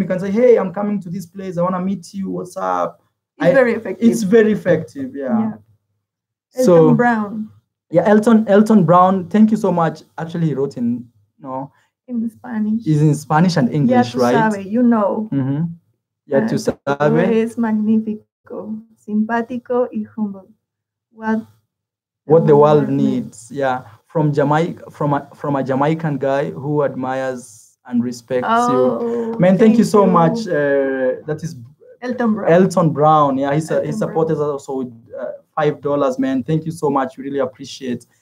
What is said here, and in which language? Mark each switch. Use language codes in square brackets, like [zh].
[en] You can say, hey, I'm coming to this place. I want to meet you. What's up? It's very effective. It's very effective, yeah. Elton Brown. Yeah, Elton Brown, thank you so much. Actually, he wrote in Spanish. He's in Spanish and English, right? [es] Sabe, [en] you know. [es] Ya tú sabes. Es magnífico, simpático y [en] humble. What the world needs. Yeah, from Jamaica, from a Jamaican guy who admires and respects you. Man, thank you so much. That is Elton Brown. Elton Brown. Yeah, he supported us also with $5, man. Thank you so much. We really appreciate.